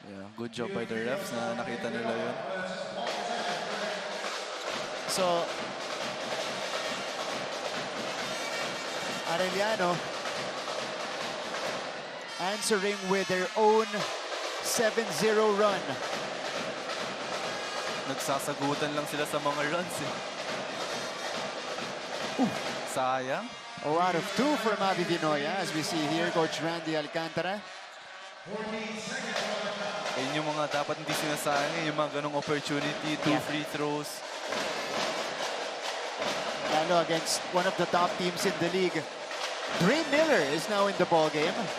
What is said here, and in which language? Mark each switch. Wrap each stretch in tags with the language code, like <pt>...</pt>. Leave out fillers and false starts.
<en>Yeah, good job by the refs na nakita nila yun. So Arellano answering with their own 7-0 run.</en> <tl>Nagsasagutan lang sila sa mga runs eh. Sayang.</tl> <en>Out of 2 for Mavi Vinoya, as we see here, Coach Randy Alcantara.</en> <tl>Ayun yung mga dapat hindi sinasayang, yung mga ganong opportunity, 2 free throws.</tl> <en>Lalo against one of the top teams in the league. Dre Miller is now in the ball game.</en>